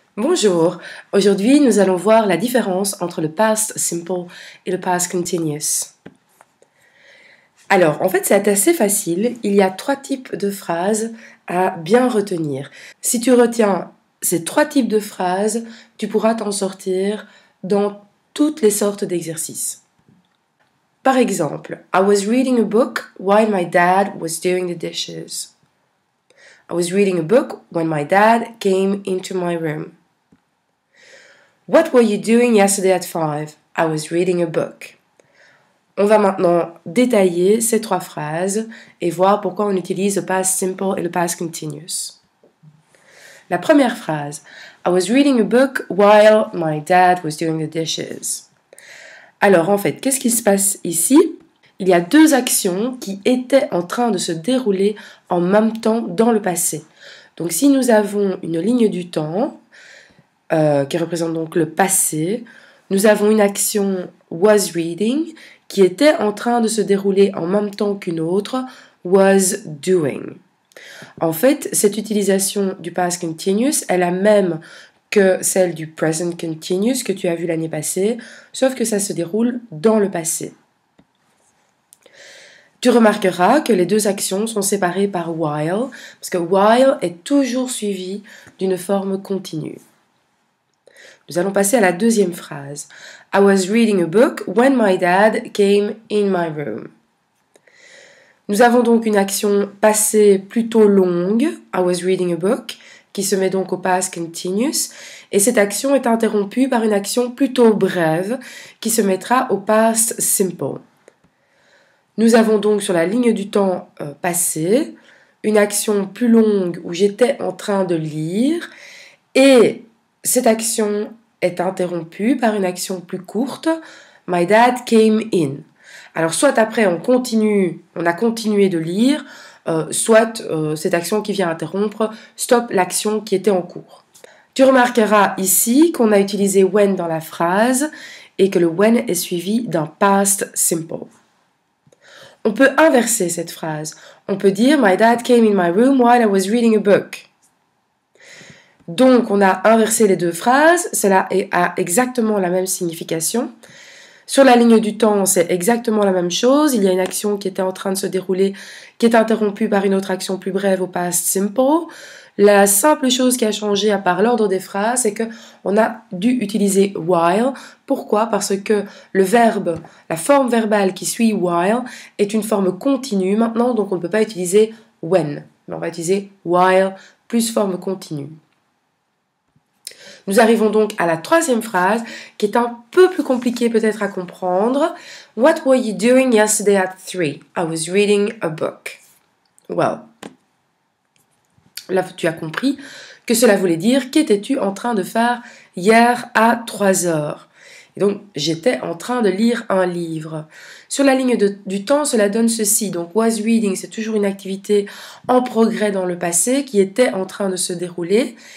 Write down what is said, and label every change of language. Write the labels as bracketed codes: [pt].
[fr] Bonjour, aujourd'hui nous allons voir la différence entre le past simple et le past continuous. Alors, en fait, c'est assez facile, il y a trois types de phrases à bien retenir. Si tu retiens ces trois types de phrases, tu pourras t'en sortir dans toutes les sortes d'exercices. Par exemple, [en] I was reading a book while my dad was doing the dishes. I was reading a book when my dad came into my room. What were you doing yesterday at 5? I was reading a book. [fr] On va maintenant détailler ces trois phrases et voir pourquoi on utilise le past simple et le past continuous. La première phrase, [en] I was reading a book while my dad was doing the dishes. [fr] Alors en fait, qu'est-ce qui se passe ici? Il y a deux actions qui étaient en train de se dérouler en même temps dans le passé. Donc si nous avons une ligne du temps, qui représente donc le passé, nous avons une action was reading qui était en train de se dérouler en même temps qu'une autre, was doing. En fait, cette utilisation du past continuous est la même que celle du present continuous que tu as vu l'année passée, sauf que ça se déroule dans le passé. Tu remarqueras que les deux actions sont séparées par while, parce que while est toujours suivi d'une forme continue. Nous allons passer à la deuxième phrase. [en] I was reading a book when my dad came in my room. [fr] Nous avons donc une action passée plutôt longue, [en] I was reading a book, [fr] qui se met donc au past continuous, et cette action est interrompue par une action plutôt brève, qui se mettra au past simple. Nous avons donc sur la ligne du temps passé, une action plus longue où j'étais en train de lire, et cette action est interrompue par une action plus courte, [en] my dad came in. [fr] Alors soit après on a continué de lire, soit cette action qui vient interrompre stoppe l'action qui était en cours. Tu remarqueras ici qu'on a utilisé when dans la phrase et que le when est suivi d'un past simple. On peut inverser cette phrase. On peut dire [en] my dad came in my room while I was reading a book. [fr] Donc, on a inversé les deux phrases, cela a exactement la même signification. Sur la ligne du temps, c'est exactement la même chose. Il y a une action qui était en train de se dérouler, qui est interrompue par une autre action plus brève au past simple. La simple chose qui a changé à part l'ordre des phrases, c'est qu'on a dû utiliser while. Pourquoi? Parce que le verbe, la forme verbale qui suit while, est une forme continue maintenant, donc on ne peut pas utiliser when. Mais on va utiliser while plus forme continue. Nous arrivons donc à la troisième phrase, qui est un peu plus compliquée peut-être à comprendre. [en] What were you doing yesterday at 3? I was reading a book. [fr] Well, là tu as compris que cela voulait dire qu'étais-tu en train de faire hier à 3 heures? Et donc, j'étais en train de lire un livre. Sur la ligne du temps, cela donne ceci. Donc, was reading, c'est toujours une activité en progrès dans le passé qui était en train de se dérouler.